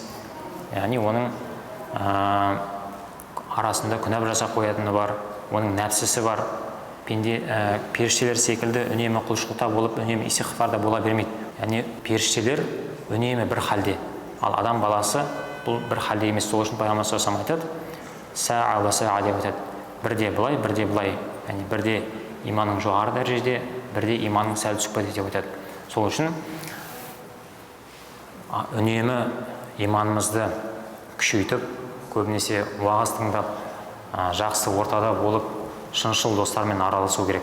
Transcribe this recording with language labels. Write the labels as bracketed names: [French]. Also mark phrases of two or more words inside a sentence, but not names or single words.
[Kazakh] Яғни оның арасында күнә жасап қоятыны бар, оның нәпсісі бар. Періштелер секілді үнемі құлшылықта болып, үнемі истиғфарда бола бермейді. Яғни періштелер үнемі бір халде, ал адам баласы бұл бір халде емес. Сол үшін Пайғамбар [Arabic] صلى الله عليه وسلم [Kazakh] айтады, [Arabic] ساعة وساعة [Kazakh] деп айтады. Бірде былай, бірде былай. Яғни бірде иманның жоғары дәрежеде, бірде иманның сәл түсіп кетеді деп айтады. Сол үшін үнемі иманымызды күшейтіп, көбінесе уағыз тыңдап, жақсы ортада болып, шыншыл достармен араласу керек.